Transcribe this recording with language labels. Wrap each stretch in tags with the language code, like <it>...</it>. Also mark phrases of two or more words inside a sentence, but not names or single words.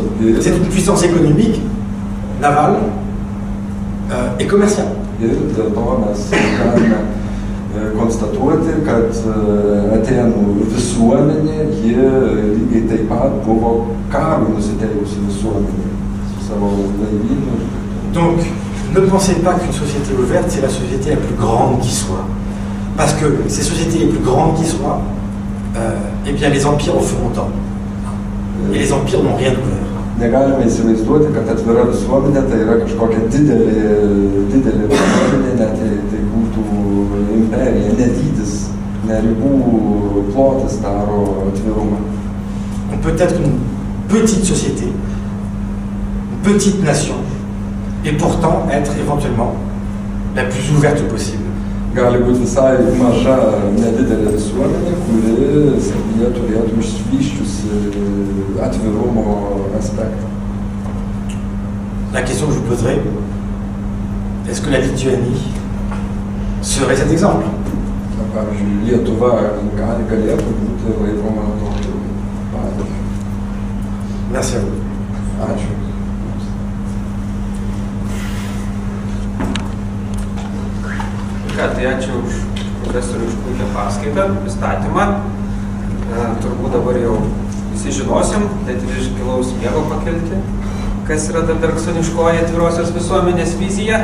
<fr>C'est une puissance économique, navale et commerciale.</fr> <lt>Ir dėl to mes galime konstatuoti, kad Atėnų visuomenė, ji lygiai taip pat buvo karui nusiteikusi visuomenė su savo laivynu.</lt> <fr>Donc, ne pensez pas qu'une société ouverte, c'est la société la plus grande qui soit. Parce que ces sociétés les plus grandes qui soient, eh bien les empires en feront tant. Et les empires n'ont rien ouvert.</fr> <lt>Negalime įsivaizduoti, kad atvira visuomenė tai yra kažkokia didelė visuomenė, net tai būtų imperija, nedydis, ne ribų plotis daro atvirumą.</lt> <fr>On peut être une petite société, une petite nation, et pourtant être éventuellement la plus ouverte possible.</fr> <lt>Gali būti visai maža, nedidelė visuomenė, kuri savyje turėtų išsivysčiusi atvirumo aspektą.</lt> <fr>La question que je vous poserai, est-ce que la Lituanie serait cet exemple?</fr> <lt>Pavyzdžiui, Lietuva galėtų būti laikoma tokiu pavyzdžiu.</lt> <fr>Merci à vous.</fr> <lt>Ačiū. Tai ačiū už profesorių už puikią paskaitą, pristatymą. Turbūt dabar jau visi žinosim, net ir iš gilaus miego pakelti, kas yra ta bergsoniškoji atvirosios visuomenės vizija.</lt>